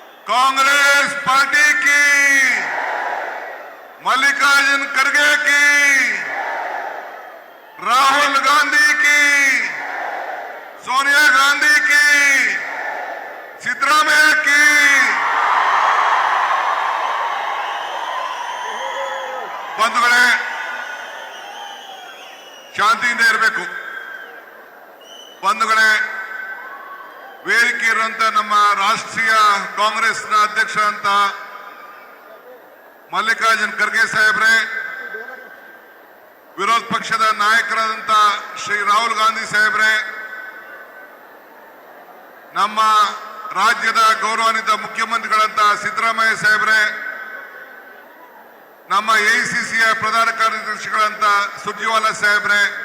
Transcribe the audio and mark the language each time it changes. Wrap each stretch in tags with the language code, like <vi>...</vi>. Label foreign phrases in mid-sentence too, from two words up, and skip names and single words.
<hi>कांग्रेस पार्टी की, मल्लिकार्जुन खड़गे की, राहुल गांधी की, सोनिया गांधी की, सिद्धरामಯ್ಯ की,</hi> <kn>ಬಂಧುಗಳೇ ಶಾಂತಿಯಿಂದ ಇರಬೇಕು. ಬಂಧುಗಳೇ, ವೇದಿಕೆ ಇರುವಂತ ನಮ್ಮ ರಾಷ್ಟ್ರೀಯ ಕಾಂಗ್ರೆಸ್ನ ಅಧ್ಯಕ್ಷ ಅಂತ ಮಲ್ಲಿಕಾರ್ಜುನ್ ಖರ್ಗೆ ಸಾಹೇಬ್ರೆ, ವಿರೋಧ ಪಕ್ಷದ ನಾಯಕರಾದಂತ ಶ್ರೀ ರಾಹುಲ್ ಗಾಂಧಿ ಸಾಹೇಬ್ರೆ, ನಮ್ಮ ರಾಜ್ಯದ ಗೌರವಾನ್ವಿತ ಮುಖ್ಯಮಂತ್ರಿಗಳಂತ ಸಿದ್ದರಾಮಯ್ಯ ಸಾಹೇಬ್ರೆ, ನಮ್ಮ ಎಐಸಿಸಿಯ ಪ್ರಧಾನ ಕಾರ್ಯದರ್ಶಿಗಳಂತ ಸುರ್ಜೇವಾಲಾ ಸಾಹೇಬ್ರೆ,</kn>